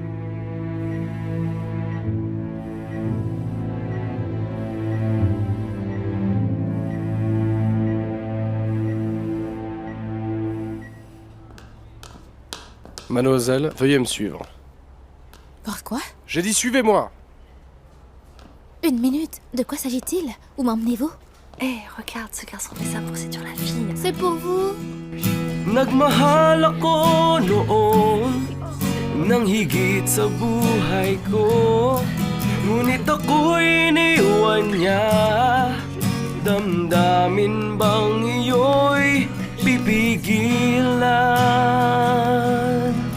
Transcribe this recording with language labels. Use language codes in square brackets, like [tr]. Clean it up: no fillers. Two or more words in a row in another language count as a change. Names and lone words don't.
[fr] Mademoiselle, veuillez me suivre. Pourquoi? J'ai dit suivez-moi. Une minute, de quoi s'agit-il? Où m'emmenez-vous? Hé, regarde, ce garçon fait ça pour séduire la fille. C'est pour vous? [tl] Nagmahal ako noon nang higit sa buhay ko. Ngunit ako'y iniwan niya. Damdamin bang iyo'y pipigilan?